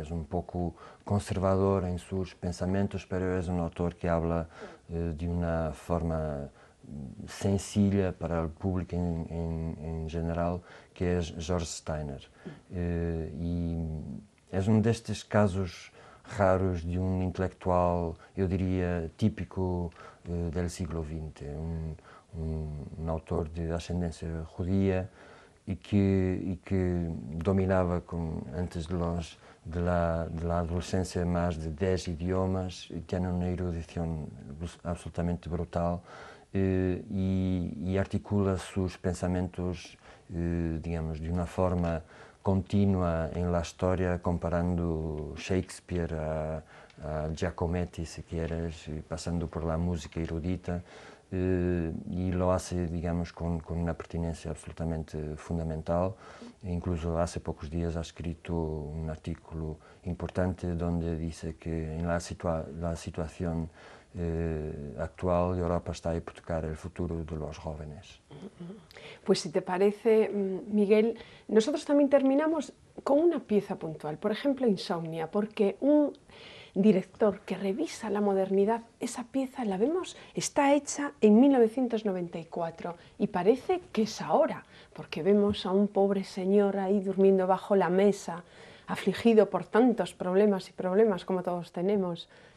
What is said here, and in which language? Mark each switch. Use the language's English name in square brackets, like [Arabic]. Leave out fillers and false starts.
[Spanish] Es un poco conservador en sus pensamientos, pero es un autor que habla de una forma sencilla para el público en general, que es George Steiner. Y es [Portuguese] um destes casos raros de um intelectual, eu diria, típico do século XX, um autor de ascendência judia e que dominava antes de la adolescência mais de 10 idiomas, e tinha uma erudição absolutamente brutal e articula seus pensamentos, digamos, de uma forma continua en la historia, comparando Shakespeare [Spanish] a Giacometti, si quieres, pasando por la música erudita, y lo hace, digamos, con una pertinencia absolutamente fundamental. Incluso hace pocos días ha escrito un artículo importante donde dice que en la situación actual, Europa está a hipotecar el futuro de los jóvenes. Pues si te parece, Miguel, nosotros también terminamos con una pieza puntual, por ejemplo, Insomnia, porque un director que revisa la modernidad, esa pieza la vemos, está hecha en 1994 y parece que es ahora, porque vemos a un pobre señor ahí durmiendo bajo la mesa, afligido por tantos problemas y problemas como todos tenemos.